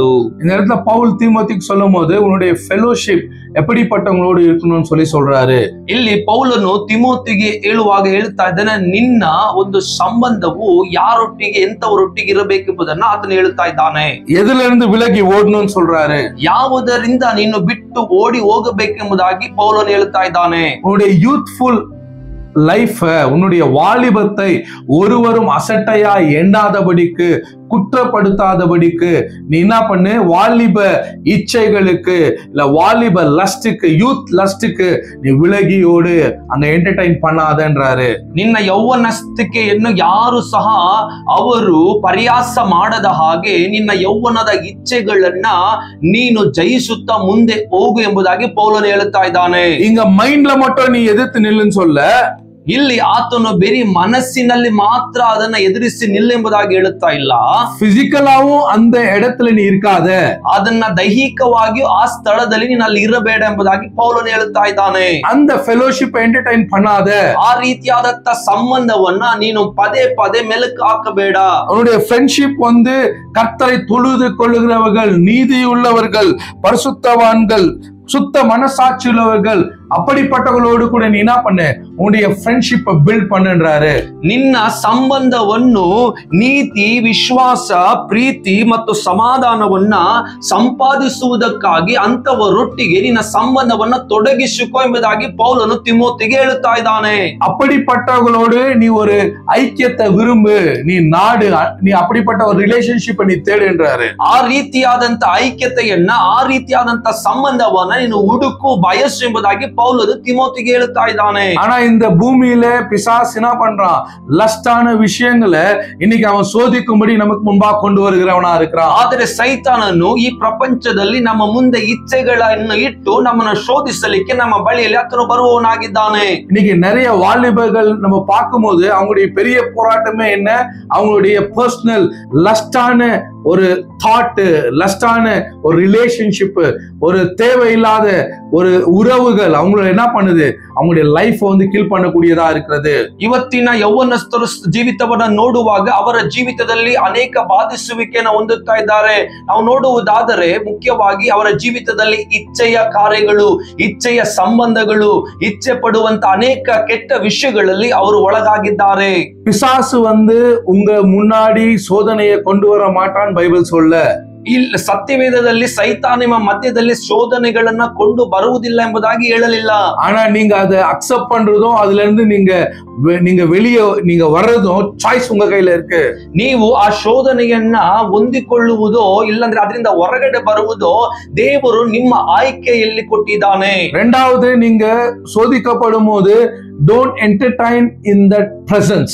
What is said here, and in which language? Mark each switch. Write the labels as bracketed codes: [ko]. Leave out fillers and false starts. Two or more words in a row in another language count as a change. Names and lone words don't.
[ta] இந்த இடத்துல பவுல் தீமோத்திக்கு சொல்லும் போது உன்னுடைய ஃபெலோஷிப் எப்படிப்பட்டவங்களோடு இருக்கணும்னு சொல்றாரு. [kn] ಇಲ್ಲಿ ಪೌಲನು ತಿಮೋತಿಗೆ ಹೇಳುವಾಗ ಹೇಳ್ತಾ ಇದ್ದಾನೆ, ನಿನ್ನ ಒಂದು ಸಂಬಂಧವು ಯಾರೊಟ್ಟಿಗೆ ಎಂತವರೊಟ್ಟಿಗೆ ಇರಬೇಕೆಂಬುದನ್ನ ಆತನು ಹೇಳ್ತಾ ಇದ್ದಾನೆ. [ta] எதுல இருந்து விலகி ஓடணும்னு சொல்றாரு. [kn] ಯಾವುದರಿಂದ ನೀನು ಬಿಟ್ಟು ಓಡಿ ಹೋಗಬೇಕೆಂಬುದಾಗಿ ಪೌಲನು ಹೇಳ್ತಾ ಇದ್ದಾನೆ. [ta] உன்னுடைய [en] youthful life, [ta] உன்னுடைய வாலிபத்தை ஒருவரும் அசட்டையா எண்ணாதபடிக்கு குற்றப்படுத்தாதபடிக்கு நீ என்ன பண்ணு, வாலிப இச்சைகளுக்கு இல்ல வாலிப லஸ்டுக்கு, [en] youth lust [ta] நீ விலகியோடு, அங்க என்டர்டைன் பண்ணாதன்றாரு. [kn] ನಿನ್ನ ಯೌವನಸ್ಥಿಕೆಯನ್ನು ಯಾರು ಸಹ ಅವರು ಪರ್ಯಾಸ ಮಾಡದ ಹಾಗೆ ನಿನ್ನ ಯೌವನದ ಇಚ್ಛೆಗಳನ್ನ ನೀನು ಜಯಿಸುತ್ತಾ ಮುಂದೆ ಹೋಗು ಎಂಬುದಾಗಿ ಪೌಲನು ಹೇಳುತ್ತಾ ಇದ್ದಾನೆ. [ta] இங்க மைண்ட்ல மட்டும் நீ எதிர்த்து நில்லுன்னு சொல்ல, [kn] ಇಲ್ಲಿ ಆತನು ಬರೀ ಮನಸ್ಸಿನಲ್ಲಿ ಮಾತ್ರ ಅದನ್ನ ಎದುರಿಸಿ ನಿಲ್ಲೆಂಬುದಾಗಿ ಹೇಳುತ್ತಾ ಇಲ್ಲ. [ta] பிசிக்கலாவும் அந்த இடத்துல நீ இருக்காத, [kn] ಅದನ್ನ ದೈಹಿಕವಾಗಿಯೂ ಆ ಸ್ಥಳದಲ್ಲಿ ನೀನು ಅಲ್ಲಿ ಇರಬೇಡ ಎಂಬುದಾಗಿ ಪೌಲನು ಹೇಳುತ್ತಾ ಇದ್ದಾನೆ. [ta] அந்த [en] fellowship entertain [ta] பண்ணாத, [kn] ಆ ರೀತಿಯಾದಂತ ಸಂಬಂಧವನ್ನ ನೀನು ಪದೇ ಪದೇ ಮೆಲುಕು ಹಾಕಬೇಡ. [ta] அவனுடைய ஃப்ரெண்ட்ஷிப் வந்து கர்த்தரை தொழுது கொள்ளுகிறவர்கள், நீதி உள்ளவர்கள், பரிசுத்தவான்கள், சுத்த மனசாட்சி உள்ளவர்கள், அப்படிப்பட்டவர்களோடு கூட நீ என்ன பண்ணு, உன்னுடைய [en] friendship build [ta] பண்ணுன்றாரு. [kn] ನಿನ್ನ ಸಂಬಂಧವನ್ನು ನೀತಿ, ವಿಶ್ವಾಸ, ಪ್ರೀತಿ ಮತ್ತು ಸಮಾಧಾನವನ್ನ ಸಂಪಾದಿಸುವುದಕ್ಕಾಗಿ ಅಂತವರೊಟ್ಟಿಗೆ ನಿನ್ನ ಸಂಬಂಧವನ್ನ ತೊಡಗಿಸಿಕೊ ಎಂಬುದಾಗಿ ಪೌಲನು ತಿಮೋತಿಗೆ ಹೇಳುತ್ತಾ ಇದ್ದಾನೆ. [ta] அப்படிப்பட்டவர்களோடு நீ ஒரு ஐக்கியத்தை விரும்பு, நீ நாடு, நீ அப்படிப்பட்ட ஒரு ரிலேஷன்ஷிப்பை நீ தேடுன்றாரு. [kn] ಆ ರೀತಿಯಾದಂತ ಐಕ್ಯತೆಯನ್ನ, ಆ ರೀತಿಯಾದಂತ ಸಂಬಂಧವನ್ನ ನೀನು ಹುಡುಕು, ಬಯಸು ಎಂಬುದಾಗಿ ಪೌಲನು ತಿಮೋತಿಗೆ ಹೇಳುತ್ತಾ ಇದ್ದಾನೆ. [ta] ஆனா இந்த பூமியில பிசாசு என்ன பண்றான், லஸ்டான விஷயங்களை இன்னைக்கு அவன் சோதிக்கும்படி நமக்கு முன்பா கொண்டு வருகிறவனா இருக்கிறான். [kn] ಆದರೆ ಸೈತಾನನು ಈ ಪ್ರಪಂಚದಲ್ಲಿ ನಮ್ಮ ಮುಂದೆ ಇಚ್ಛೆಗಳನ್ನು ಇಟ್ಟು ನಮ್ಮನ್ನು ಶೋಧಿಸಲಿಕ್ಕೆ ನಮ್ಮ ಬಳಿಯಲ್ಲಿ ಆತನು ಬರುವವನಾಗಿದ್ದಾನೆ. [ta] இன்னைக்கு நிறைய வாலிபர்கள் நம்ம பார்க்கும்போது அவங்களுடைய பெரிய போராட்டமே என்ன, அவங்களுடைய [en] personal lust [ta] ஒரு தாட், லஸ்டான ஒரு ரிலேஷன்ஷிப், ஒரு தேவையில்லாத ஒரு உறவுகள் அவங்கள என்ன பண்ணுது, அவங்களுடைய லைஃப் வந்து கில் பண்ணக்கூடியதா இருக்கிறது. [kn] ಇವತ್ತಿನ ಯೌವನಸ್ಥರ ಜೀವಿತವನ್ನ ನೋಡುವಾಗ ಅವರ ಜೀವಿತದಲ್ಲಿ ಅನೇಕ ಬಾಧಿಸುವಿಕೆಯನ್ನು ಹೊಂದುತ್ತಾ ಇದ್ದಾರೆ. ನಾವು ನೋಡುವುದಾದರೆ ಮುಖ್ಯವಾಗಿ ಅವರ ಜೀವಿತದಲ್ಲಿ ಇಚ್ಛೆಯ ಕಾರ್ಯಗಳು, ಇಚ್ಛೆಯ ಸಂಬಂಧಗಳು, ಇಚ್ಛೆ ಪಡುವಂತ ಅನೇಕ ಕೆಟ್ಟ ವಿಷಯಗಳಲ್ಲಿ ಅವರು ಒಳಗಾಗಿದ್ದಾರೆ. [ta] பிசாசு வந்து உங்க முன்னாடி சோதனையை கொண்டு வர மாட்டான் பைபிள் சொல்ல. [kn] ಇಲ್ಲ, ಸತ್ಯವೇದದಲ್ಲಿ ಸೈತಾನ ನಿಮ್ಮ ಮಧ್ಯದಲ್ಲಿ ಶೋಧನೆಗಳನ್ನ ಕೊಂಡು ಬರುವುದಿಲ್ಲ ಎಂಬುದಾಗಿ ಹೇಳಲಿಲ್ಲ. [ta] ஆனா நீங்க அதை அக்செப்ட் பண்றதும் அதுல இருந்து நீங்க வெளியே நீங்க வர்றதும் சாய்ஸ் உங்க கையில இருக்கு. [kn] ನೀವು ಆ ಶೋಧನೆಯನ್ನ ಹೊಂದಿಕೊಳ್ಳುವುದೋ ಇಲ್ಲಂದ್ರೆ ಅದರಿಂದ ಹೊರಗಡೆ ಬರುವುದೋ ದೇವರು ನಿಮ್ಮ ಆಯ್ಕೆಯಲ್ಲಿ ಕೊಟ್ಟಿದ್ದಾನೆ. [ta] ரெண்டாவது, நீங்க சோதிக்கப்படும் போது [en] don't entertain in that presence.